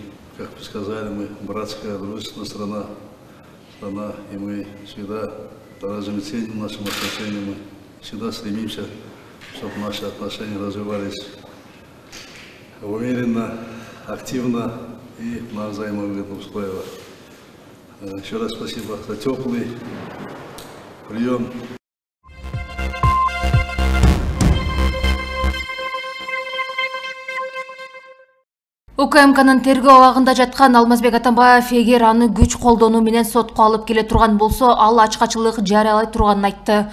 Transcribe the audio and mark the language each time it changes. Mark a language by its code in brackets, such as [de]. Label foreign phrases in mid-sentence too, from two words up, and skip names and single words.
[ru] Как вы сказали, мы братская, дружественная страна, и мы всегда дорожим и ценим нашим отношениям, мы всегда стремимся, чтобы наши отношения развивались умеренно, активно и на взаимовыгодных условиях. Еще раз спасибо за теплый прием. [ky] УКМКнын тергөө абагында жаткан Алмазбек Атамбаев эгер аны күч колдонуу менен сотко алып келе турган болсо, ал ачкачылык жарыялай турганын айтты.